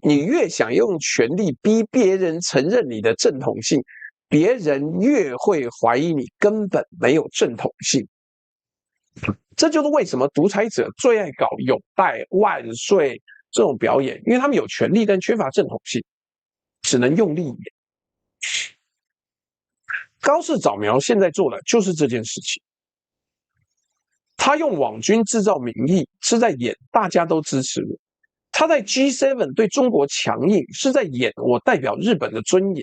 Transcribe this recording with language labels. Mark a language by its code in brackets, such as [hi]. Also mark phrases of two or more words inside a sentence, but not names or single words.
[zh] 你越想用權力逼別人承認你的正統性，別人越會懷疑你根本沒有正統性。這就是為什麼獨裁者最愛搞擁戴、萬歲這種表演，因為他們有權力，但缺乏正統性，只能用力演。高市早苗現在做的就是這件事情，他用網軍製造民意，是在演大家都支持我；他在 G7 對中國強硬，是在演我代表日本的尊嚴。